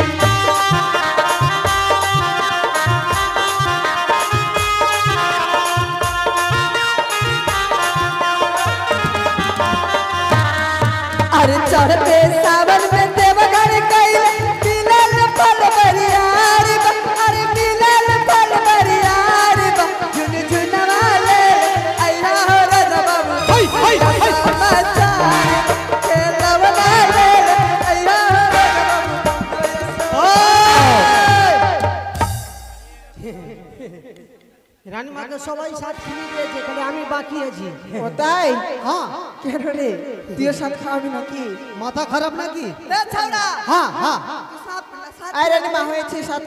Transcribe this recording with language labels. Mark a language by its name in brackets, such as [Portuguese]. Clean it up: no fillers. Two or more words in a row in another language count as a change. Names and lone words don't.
[Bhojpuri] अरे चढ़ते सावन में देवघर कैले मिलल फल बरियार बा अरे मिलल फल बरियार बा झुन झुनवा ले आया हो राजा बाबू हाय, हाय, हाय। समाचार खेलवना ले आया हो राजा बाबू [Bangla] রানীমাকে সবাই সাত খেয়ে দিয়েছে, খালি আমি বাকি আছি। ও তাই? হ্যাঁ, কেন রে, তুইও সাত খাওয়াবি নাকি? মাথা খারাপ নাকি? রে ছাওড়া হ্যাঁ হ্যাঁ। সাপ সাপ আয় রানীমা, হয়েছে সাত